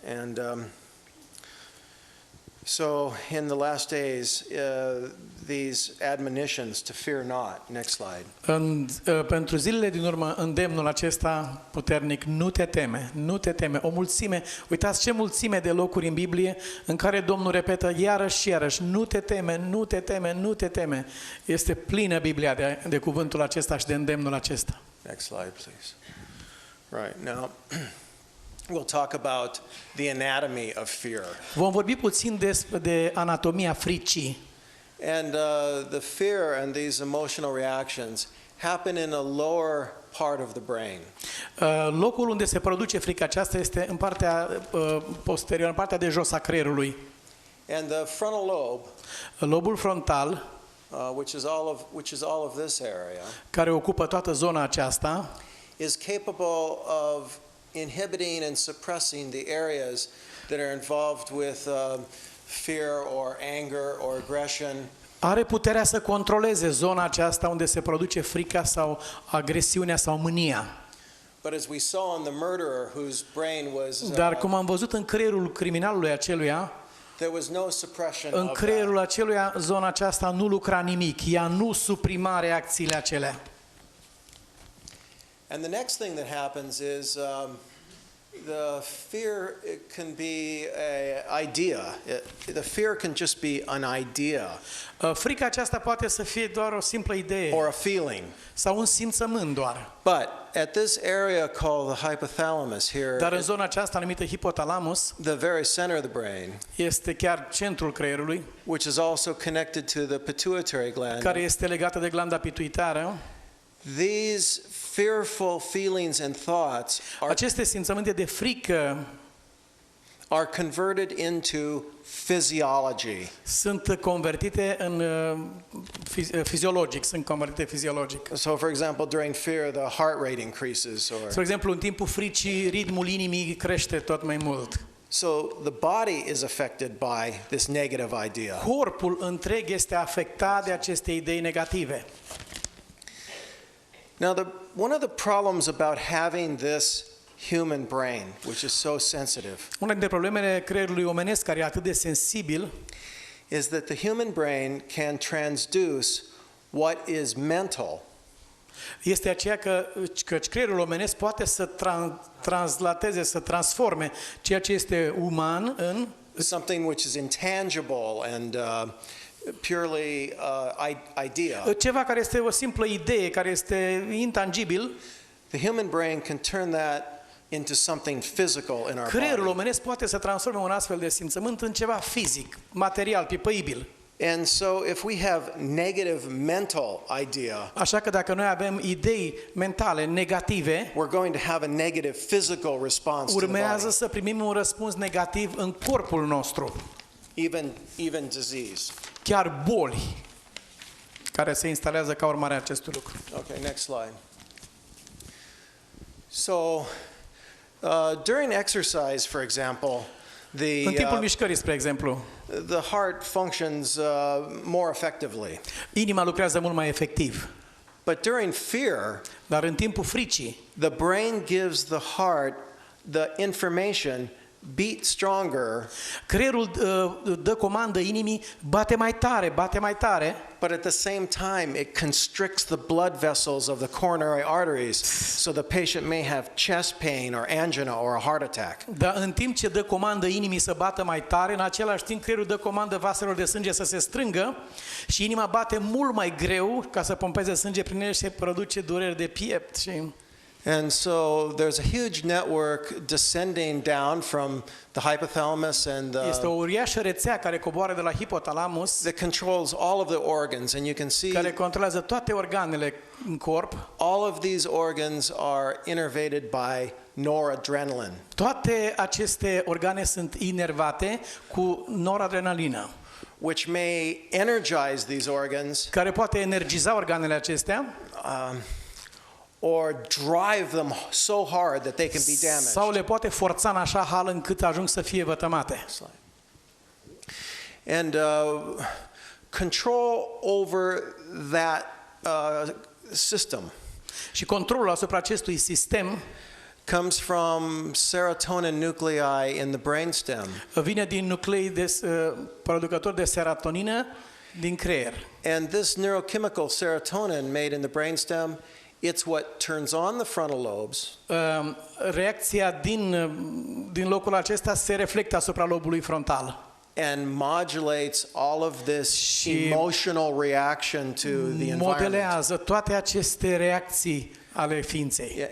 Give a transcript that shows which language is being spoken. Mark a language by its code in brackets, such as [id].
[en] And so in the last days, these admonitions to fear not. Next slide. [ro] Pentru zilele din urmă, îndemnul acesta puternic, nu te teme, nu te teme. O mulțime, uitați ce mulțime de locuri în Biblie în care Domnul repetă iarăși și iarăși, nu te teme, nu te teme, nu te teme. Este plină Biblia de cuvântul acesta și de îndemnul acesta. [en] Next slide, please. Right, now we'll talk about the anatomy of fear. [ro] Vom vorbi puțin de anatomia fricii. [en] And the fear and these emotional reactions happen in a lower part of the brain. [ro] Locul unde se produce frica aceasta este în partea posterioară, în partea de jos a creierului. [en] And the frontal lobe, [ro] lobul frontal, [en] which is all of this area, [ro] care ocupă toată zona aceasta, [en] is capable of inhibiting and suppressing the areas that are involved with fear or anger or aggression. [ro] Are puterea să controleze zona aceasta unde se produce frica sau agresiunea sau mânia. [en] But as we saw in the murderer whose brain was [ro] Dar cum am văzut în creierul criminalului aceluia, [en] there was no suppression [ro] în [en] of [ro] creierul aceluia zona aceasta nu lucra nimic, ea nu suprima reacțiile acelea. [en] And the next thing that happens is the fear can be an idea. The fear can just be an idea. [ro] Frica aceasta poate să fie doar o simplă idee [en] or a feeling. [ro] Sau un simțământ doar. [en] But at this area called the hypothalamus here, [ro] dar în zona aceasta numită Hypothalamus, [en] the very center of the brain, [ro] este chiar centrul creierului, [en] which is also connected to the pituitary gland, [ro] care este legată de glanda pituitară. [en] These fearful feelings and thoughts [ro] aceste simțăminte de frică [en] are converted into physiology. [ro] Sunt convertite în fiziologic, sunt convertite fiziologic. [en] So for example, during fear the heart rate increases or [ro] spre exemplu, în timpul fricii ritmul inimii crește tot mai mult. [en] So the body is affected by this negative idea. [ro] Corpul întreg este afectat de aceste idei negative. [en] Now one of the problems about having this human brain, which is so sensitive, [ro] una dintre problemele creierului omenesc care e atât de sensibil, [en] is that the human brain can transduce what is mental. [ro] Este aceea că creierul omenesc poate să translateze, să transforme ceea ce este uman în [en] something which is intangible and purely idea. [ro] Ceva care este o simplă idee, care este intangibil. [en] The human brain can turn that into something physical in our [ro] Creierul [en] body. [ro] omenesc poate să transforme un astfel de simțământ în ceva fizic, material, pipăibil. [en] And so if we have negative mental idea, [ro] așa că dacă noi avem idei mentale negative, [en] we're going to have a negative physical response to the [ro] urmează [en] body. [ro] să primim un răspuns negativ în corpul nostru. [en] Even disease. [ro] Chiar boli care se instalează ca urmare a acestui lucru. [en] Okay, next slide. So During exercise, for example, [ro] În timpul mișcării, spre exemplu, [en] the heart functions more effectively. [ro] inima lucrează mult mai efectiv. [en] But during fear, [ro] Dar în timpul fricii, [en] the brain gives the heart the information, beat stronger, [ro] creierul dă comandă inimii, bate mai tare, [en] but at the same time it constricts the blood vessels of the coronary arteries so the patient may have chest pain or angina or a heart attack. [ro] dar în timp ce dă comandă inimii să bată mai tare, în același timp creierul dă comandă vaselor de sânge să se strângă și inima bate mult mai greu ca să pompeze sânge prin ele și se produce dureri de piept. [en] And so there's a huge network descending down from the hypothalamus and [ro] Este o uriașă rețea care coboară de la hipotalamus, [en] that controls all of the organs, and you can see [ro] care controlează toate organele în corp. [en] all of these organs are innervated by noradrenaline, [ro] Toate aceste organe sunt inervate cu noradrenalină, [en] which may energize these organs [ro] care poate energiza organele acestea [en] or drive them so hard that they can be damaged. [ro] sau le poate forța în așa hal încât ajung să fie vătămate. [en] And control over that system [ro] Și controlul asupra acestui sistem [en] comes from serotonin nuclei in the brainstem. [ro] vine din nuclei producători de serotonină din creier. [en] And this neurochemical serotonin made in the brainstem, it's what turns on the frontal lobes. [ro] Reacția din locul acesta se reflectă asupra lobului frontal [en] And modulates all of this emotional reaction to the environment. [ro] modelează toate aceste reacții ale ființei.